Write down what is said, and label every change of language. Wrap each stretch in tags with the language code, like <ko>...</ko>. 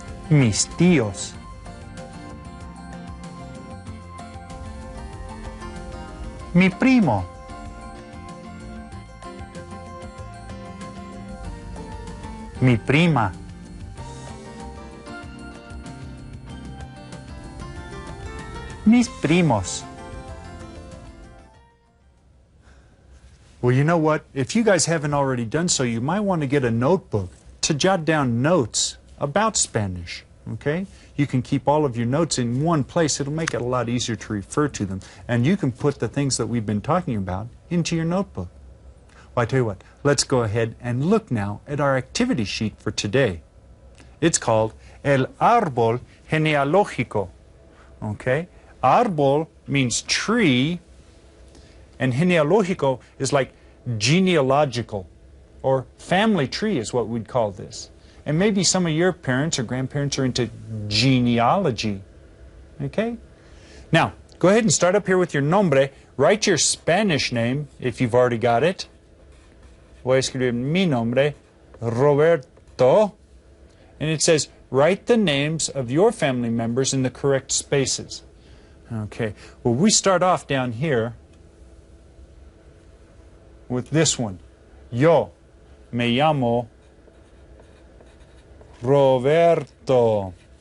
<es>mis tíos, mi primo, mi prima, mis primos.</es> <en>Well, you know what? If you guys haven't already done so, you might want to get a notebook to jot down notes about Spanish, okay? You can keep all of your notes in one place. It'll make it a lot easier to refer to them. And you can put the things that we've been talking about into your notebook. Well, I tell you what, let's go ahead and look now at our activity sheet for today. It's called El Árbol Genealógico, okay? Árbol means tree, And genealógico is like genealogical, or family tree is what we'd call this. And maybe some of your parents or grandparents are into genealogy. Okay? Now, go ahead and start up here with your nombre. Write your Spanish name if you've already got it.</en> <es>Voy a escribir mi nombre, Roberto.</es> <en>And it says, write the names of your family members in the correct spaces. Okay, well, we start off down here with this one.</en> <es>Yo me llamo Roberto.</es>